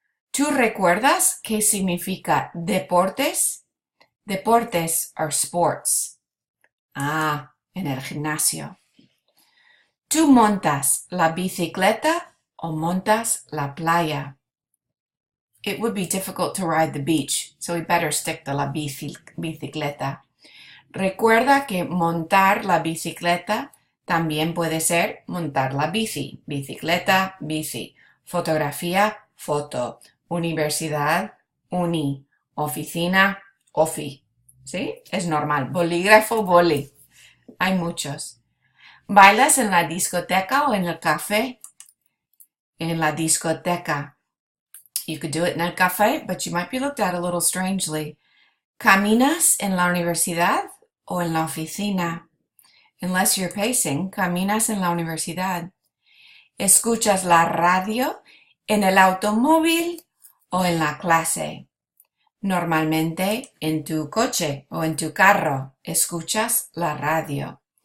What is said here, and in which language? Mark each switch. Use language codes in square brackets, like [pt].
[es] ¿Tú recuerdas qué significa deportes? Deportes [en] are sports. [es] Ah, en el gimnasio. ¿Tú montas la bicicleta o montas la playa? [en] It would be difficult to ride the beach, so we better stick to la bicicleta. [es] Recuerda que montar la bicicleta también puede ser montar la bici. Bicicleta, bici. Fotografía, foto. Universidad, uni. Oficina, ofi. ¿Sí? Es normal. Bolígrafo, boli. Hay muchos. ¿Bailas en la discoteca o en el café? En la discoteca. [en] You could do it in el café, but you might be looked at a little strangely. [es] ¿Caminas en la universidad o en la oficina? [en] Unless you're pacing, [es] caminas en la universidad. ¿Escuchas la radio en el automóvil o en la clase? Normalmente en tu coche o en tu carro escuchas la radio.